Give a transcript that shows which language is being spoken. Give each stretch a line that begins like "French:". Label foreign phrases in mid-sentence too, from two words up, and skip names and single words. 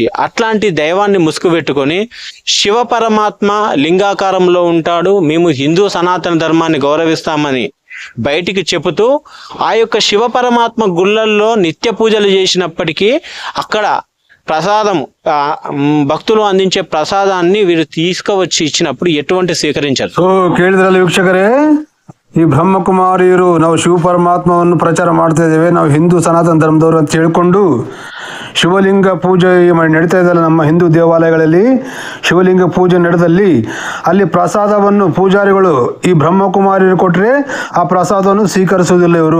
Telugu: అట్లాంటి దైవాన్ని ముసుగు పెట్టుకొని శివ పరమాత్మ లింగాకారంలో ఉంటాడు, మేము హిందూ సనాతన ధర్మాన్ని గౌరవిస్తామని బయటికి చెబుతూ ఆ యొక్క శివ పరమాత్మ గుళ్ళల్లో నిత్య పూజలు చేసినప్పటికీ అక్కడ ప్రసాదం, భక్తులు అందించే ప్రసాదాన్ని వీరు తీసుకువచ్చి ఇచ్చినప్పుడు ఎటువంటి స్వీకరించారు.
Kannada: సో ಕೇಳಿದ್ರಲ್ಲ ವೀಕ್ಷಕರೇ, ಈ ಬ್ರಹ್ಮಕುಮಾರಿಯರು ನಾವು ಶಿವ ಪರಮಾತ್ಮವನ್ನು ಪ್ರಚಾರ ಮಾಡ್ತಾ ಇದ್ದೇವೆ, ನಾವು ಹಿಂದೂ ಸನಾತನ ಧರ್ಮದವರು ಅಂತ ಹೇಳ್ಕೊಂಡು ಶಿವಲಿಂಗ ಪೂಜೆ ನಡೀತಾ ಇದ್ದಲ್ಲ ನಮ್ಮ ಹಿಂದೂ ದೇವಾಲಯಗಳಲ್ಲಿ. ಶಿವಲಿಂಗ ಪೂಜೆ ನಡೆದಲ್ಲಿ ಅಲ್ಲಿ ಪ್ರಸಾದವನ್ನು ಪೂಜಾರಿಗಳು ಈ ಬ್ರಹ್ಮಕುಮಾರಿಯರು ಕೊಟ್ಟರೆ ಆ ಪ್ರಸಾದವನ್ನು ಸ್ವೀಕರಿಸುವುದಿಲ್ಲ ಇವರು.